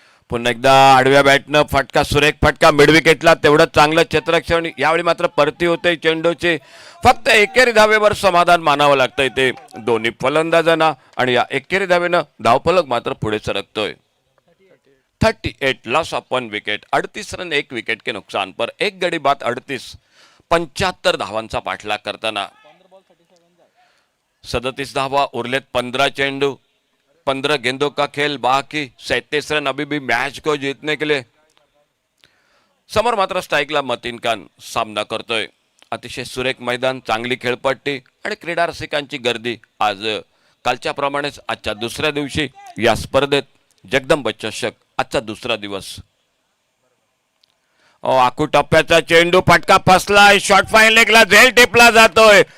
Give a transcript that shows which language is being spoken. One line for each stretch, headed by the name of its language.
Marathi: पुन्हा एकदा आडव्या बॅटनं फटका सुरेख फटका मिड विकेटला. तेवढं चांगलं क्षेत्ररक्षण. यावेळी मात्र परती होते चेंडूची. फक्त एकेरी धावेवर समाधान मानावं लागतं इथे दोन्ही फलंदाजांना आणि या एकेरी धावेनं धावफलक मात्र पुढे सरकतोय.
English: 38 loss of 1 wicket.
Hindi: 38 run 1 wicket के नुकसान पर
Marathi: एक गडी बाद 38. 75 धावांचा पाठलाग करताना 37 धावा उरलेत. 15 चेंडू
Hindi: 15 गेंदों का खेल बाकी. 37 रन अभी भी मैच को जीतने के लिए.
Marathi: समोर मात्र स्ट्राइकला मतीन खान सामना करतोय. अतिशय सुरेख मैदान, चांगली खेळपट्टी आणि क्रीडा रसिकांची गर्दी आज कालच्या प्रमाणेच आजच्या दुसऱ्या दिवशी या स्पर्धेत जगदंब चषक आजचा दुसरा दिवस. आखू टप्प्याचा चेंडू फटका फसलाय. शॉर्ट फाईन लेगला झेल टिपला जातोय.